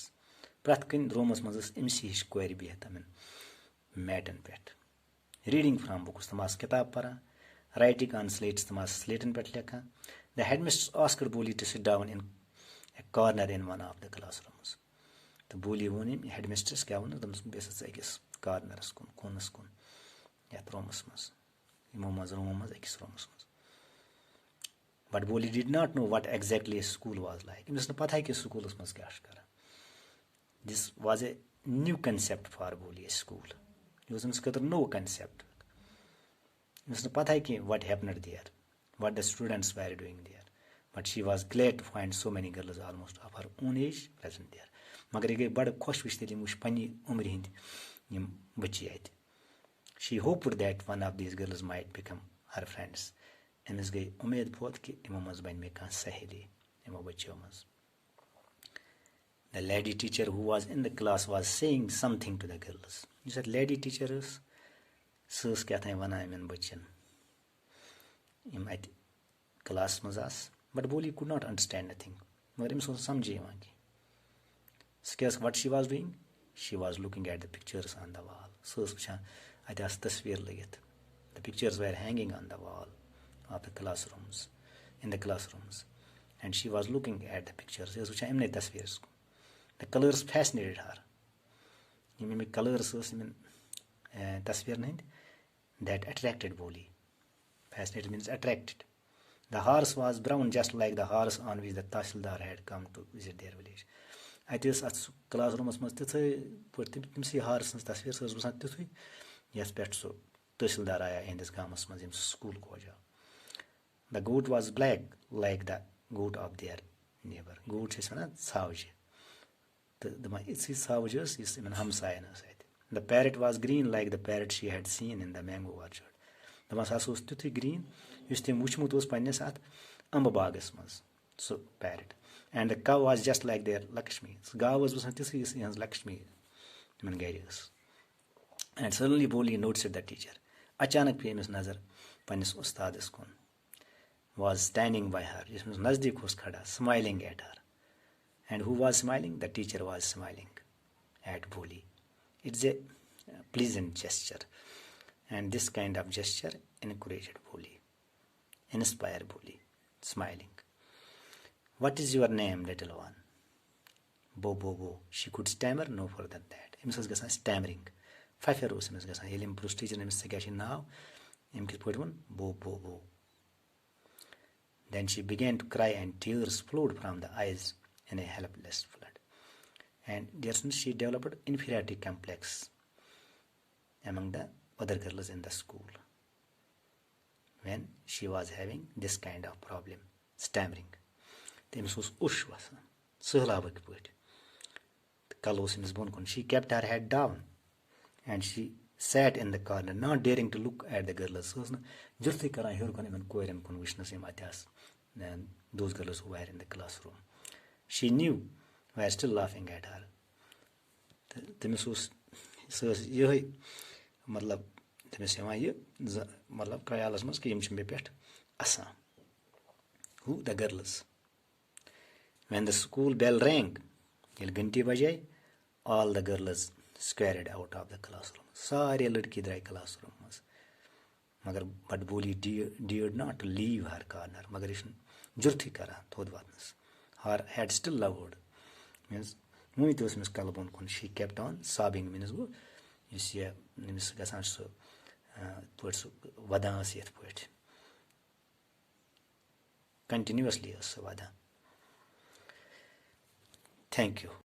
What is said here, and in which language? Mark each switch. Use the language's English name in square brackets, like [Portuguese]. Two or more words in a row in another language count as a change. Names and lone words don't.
[Kashmiri] پرٛٮ۪تھ کُنہِ روٗمَس منٛز ٲس أمسٕے ہِش کورِ بِہِتھ تِمَن میٹَن پٮ۪ٹھ. [English] Reading from books. [Kashmiri] تِم آسہٕ کِتاب پَران. [English] Writing on slates. [Kashmiri] تِم آسہٕ سلیٹَن پٮ۪ٹھ لیکھان. [English] The headmistress asked Bholi to sit down in a corner in one of the classrooms. [Kashmiri] تہٕ بولی ووٚن أمۍ headmistress کیٛاہ ووٚنُس دوٚپنَس بیٚیہِ ژٕ أکِس کارنَرَس کُن کوٗنَس کُن یَتھ روٗمَس منٛز یِمو منٛز روٗمو منٛز أکِس روٗمَس منٛز. [English] But Bholi did not know what exactly a school was like. [Kashmiri] أمِس نہٕ پَتہٕ کہِ سکوٗلَس منٛز کیٛاہ چھُ کران. [English] This was a new concept for Bholi, a school. [Kashmiri] یہِ اوس أمِس خٲطرٕ نوٚو concept. أمِس نہٕ پَتہٕ کہِ [English] what happened there, what the students were doing there. But she was glad to find so many girls almost of her own age present there. [Kashmiri] مگر یہِ گٔے بَڑٕ خۄش وٕچھِتھ ییٚلہِ یِم وٕچھ پنٛنہِ عُمرِ ہِنٛدۍ یِم بٔچی اَتہِ. [English] She hoped that one of these girls might become her friends. [Kashmiri] أمِس گٔے اُمید پٲدٕ کہِ یِمو منٛز بَنہِ مےٚ کانٛہہ سہیلی یِمو بٔچیو منٛز. [English] The lady teacher who was in the class was saying something to the girls. [Kashmiri] یُس اَتھ لیڈی ٹیٖچَر ٲس سۄ ٲس کیٛاہ تام وَنان یِمَن بٔچیَن یِم اَتہِ کٕلاسَس منٛز آسہٕ. [English] بٹ بولی could not understand nothing. [Kashmiri] مگر أمِس اوس نہٕ سَمجھے یِوان کینٛہہ. سُہ کیٛاہ ٲس [English] what she was doing? She was looking at the pictures on the wall. [Kashmiri] سۄ ٲس وٕچھان اَتہِ آسہٕ تصویٖر لٔگِتھ. [English] The pictures were hanging on the wall of the classrooms, in the classrooms. And she was looking at the pictures. [Kashmiri] یہِ ٲس وٕچھان یِمنٕے تصویٖرَس کُن. [English] The colors fascinated her. [Kashmiri] یِم اَمِکۍ کَلٲرٕس ٲسۍ یِمَن تصویٖرَن ہٕنٛدۍ [English] that attracted Bholi. Fascinated means attracted. The horse was brown just like the horse on which the Tahsildar had come to visit their village. [Kashmiri] اَتہِ ٲس اَتھ کٕلاس روٗمَس منٛز تِتھٕے پٲٹھۍ تٔمسٕے ہارٕ سٕنٛز تصویٖر سۄ ٲس باسان تیُتھُے یَتھ پٮ۪ٹھ سُہ تحصیٖلدار آیا یِہنٛدِس گامَس منٛز ییٚمۍ سُہ سکوٗل کھوجاو. [English] The goat was black like the goat of their neighbor. [Kashmiri] goat چھِ أسۍ وَنان ژھاوجہِ. تہٕ دَپان یِژھٕے سَوٕج ٲس یُس یِمن ہمساین ٲس اَتہِ. [English] The parrot was green like the parrot she had seen in the mango orchard. [Kashmiri] دَپان سُہ ہسا اوس تیُتھُے گریٖن یُس تٔمۍ وٕچھمُت اوس پنٛنِس اَتھ اَمبہٕ باغس منٛز سُہ پیرٹ. [English] اینڈ the cow was just like their Lakshmi. [Kashmiri] سُہ گاو ٲس باسان تِژھٕے یُس یِہٕنٛز لَکشمی یِمن گرِ ٲس. [English] اینڈ suddenly Bholi noticed the teacher. [Kashmiri] اچانک پیٚیہِ أمِس نظر پنٛنِس اُستادس کُن. [English] Was standing by her. [Kashmiri] یُس أمِس نزدیٖک اوس کھڑا [English] smiling at her. And who was smiling? The teacher was smiling at Bholi. It's a pleasant gesture. And this kind of gesture encouraged Bholi, inspired Bholi, smiling. What is your name, little one? Bo, bo, bo. She could stammer no further than that. [Kashmiri] أمِس ٲس گژھان stammering. فَفیر اوس أمِس گژھان. ییٚلہِ أمۍ پرُٛژھ ٹیٖچرن أمِس ژےٚ کیٛاہ چھُے ناو؟ أمۍ کِتھ پٲٹھۍ ووٚن bo, bo, bo. [English] Then she began to cry and tears flowed from the eyes in a helpless flood. And dear students, she developed inferiority complex among the other girls in the school when she was having this kind of problem, stammering. [Kashmiri] تٔمِس اوس اوٚش وَسان سہلابٕکۍ پٲٹھۍ تہٕ کَلہٕ اوس أمِس بۄن کُن. [English] She kept her head down and she sat in the corner, not daring to look at the girls. [Kashmiri] سۄ ٲس نہٕ جُرتھٕے کران ہیوٚر کُن یِمن کورٮ۪ن کُن وٕچھنَس یِم اَتہِ آسہٕ. [English] Those girls who were in the classroom. She knew were still laughing at her. [Kashmiri] تہٕ تٔمِس اوس سۄ ٲس یِہٕے مطلب تٔمِس یِوان یہِ مطلب خیالَس منٛز کہِ یِم چھِ مےٚ پٮ۪ٹھ اَسان. [English] Who? The girls. When the school bell rang, [Kashmiri] ییٚلہِ [Urdu] گھنٹی بجے, [English] all the girls scurried out of the classroom. [Urdu] سارے لڑکی [Kashmiri] درٛاے [English] class room [Kashmiri] منٛز. [English] مگر but Bholi dared not to leave her corner. [Kashmiri] مگر یہِ چھُنہٕ جُرتھٕے کران تھوٚد وۄتھنَس. [English] Her head still lowered. [Kashmiri] Means وٕنہِ تہِ اوس أمِس کَلہٕ بۄن کُن. [English] She kept on sobbing. [Kashmiri] means گوٚو یُس یہِ أمِس گژھان چھُ سُہ پٲٹھۍ سُہ وَدان ٲس یِتھ پٲٹھۍ. کنٹِنیوٗسلی ٲس سۄ وَدان. [English] Thank you.